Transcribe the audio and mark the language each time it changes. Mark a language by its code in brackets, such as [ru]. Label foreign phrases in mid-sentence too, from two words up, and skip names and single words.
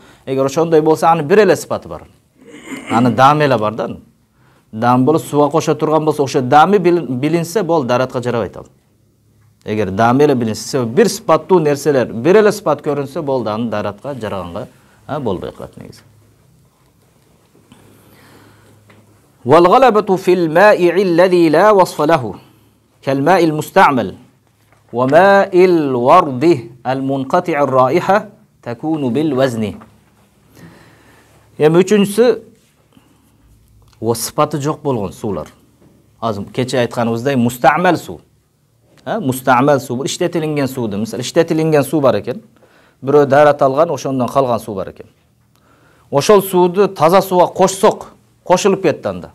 [ky] Эгер ошондой болсо, анын бир эле сыпаты бар. Анын даамы эле бар да. Даам болуп сууга кошо турган болсо, ошо даамы билинсе, бол даратка жарабайт ал. Эгер даамы эле билинсе, бир сыпаттуу нерселер, бир эле сыпат көрүнсө, бол аны даратка жараганга болбой калат негизи. [ar] والغلبة في الماء الذي لا وصف له كالماء المستعمل وماء الورد المنقطع الرائحة تكون بالوزن. [ky] Эми үчүнчүсү о сыпаты жок болгон суулар. Азыр кече айтканыбыздай мустамал суу. Мустамал суу, иштетилинген сууду, мисалы иштетилинген суу бар экен. Бирөө дараталган, ошондон калган суу бар экен. Ошол сууду таза сууга кошсок, кошулуп кетти анда.